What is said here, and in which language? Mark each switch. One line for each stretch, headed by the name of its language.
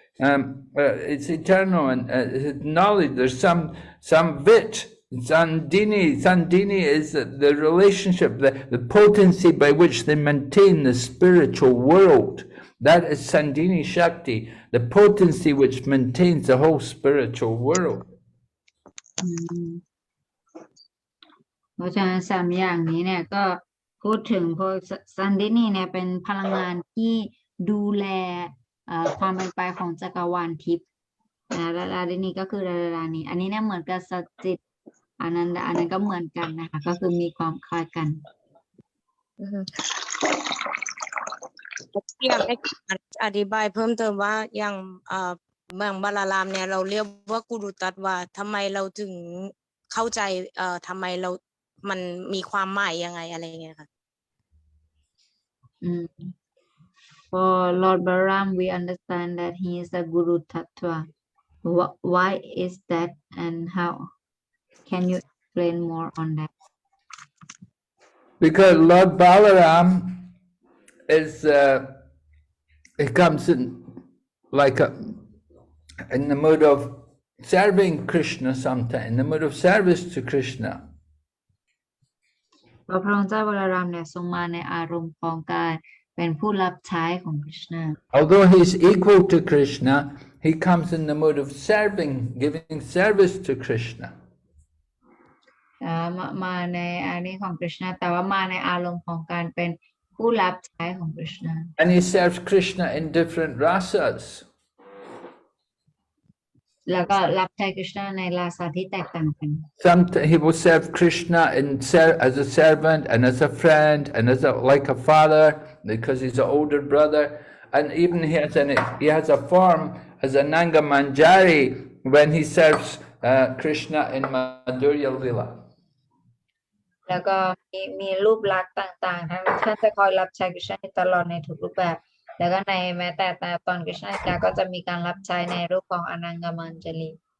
English: It's eternal and knowledge. There's some vit, Sandini. Sandini is the relationship, the potency by which they maintain the spiritual world. That is Sandini Shakti, the potency which maintains the whole spiritual world.
Thai: เพราะฉะนั้นสามอย่างนี้เนี่ยก็พูดถึงพวกซันดินีเนี่ยเป็นพลังงานที่ดูแลความเป็นไปของจักรวาลทิพย์และลาดินีก็คือรานีอันนี้เนี่ยเหมือนกับสัจจิตอันนั้นก็เหมือนกันนะคะก็คือมีความคล้ายกัน อยากให้อธิบายเพิ่มเติมว่าอย่างเมืองบาลารามเนี่ยเราเรียกว่ากุรุตัตวาทำไมเราถึงเข้าใจทำไมมันมีความหมายยังไงอะไรเงี้ยค่ะ
English: For Lord Balaram we understand that he is a Guru Tattva. Why is that and how? Can you explain more on that? Because Lord Balaram is he comes in like in the mood of serving Krishna sometimes, in the mood of service to Krishna.
Thai: พระองค์เจ้าบาลารามเนี่ยทรงมาในอารมณ์ของการเป็นผู้รับใช้ของคริชนา
English: Although he's equal to Krishna, he comes in the mood of serving, giving service to Krishna.
Thai: มาในอันนี้ของคริชนาแต่ว่ามาในอารมณ์ของการเป็นผู้รับใช้ของคริชนา
English: And he serves Krishna in different rasas.
Thai: แล้วก็รับใช้คริชนาในราสาที่แตกต่างกัน
English: Sometimes he will serve Krishna as a servant and as a friend and as like a father because he's an older brother, and even he has a form as a Nanga Manjari when he serves Krishna in Madhurya Lila.
Thai: แล้วก็มีรูปลักษณ์ต่างๆท่านจะคอยรับใช้คริชนาตลอดในทุกรูปแบบแล้วก็ในแม้แต่ตอนคริชนาก็จะมีการรับใช้ในรูปของอนังกมัญจลี